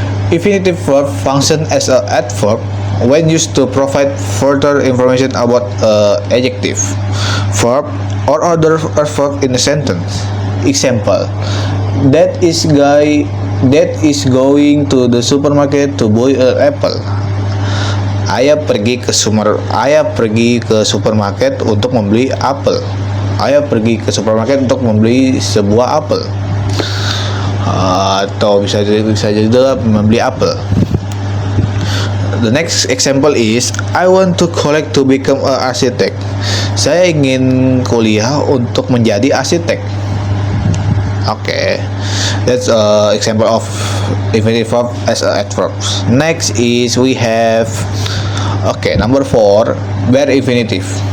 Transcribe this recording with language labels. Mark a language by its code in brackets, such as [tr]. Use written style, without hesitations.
[en] Infinitive verb function as an adverb when used to provide further information about adjective, verb, or other adverb in a sentence. Example, that is going to the supermarket to buy an apple. [id] Ayah pergi ke supermarket untuk membeli apel. Ayah pergi ke supermarket untuk membeli sebuah apel. Atau bisa juga membeli apel. [en] The next example is I want to collect to become an architect. [id] Saya ingin kuliah untuk menjadi arsitek. [en] Okay, that's an example of infinitive verb as an adverb. Next is we have number 4, bare infinitive.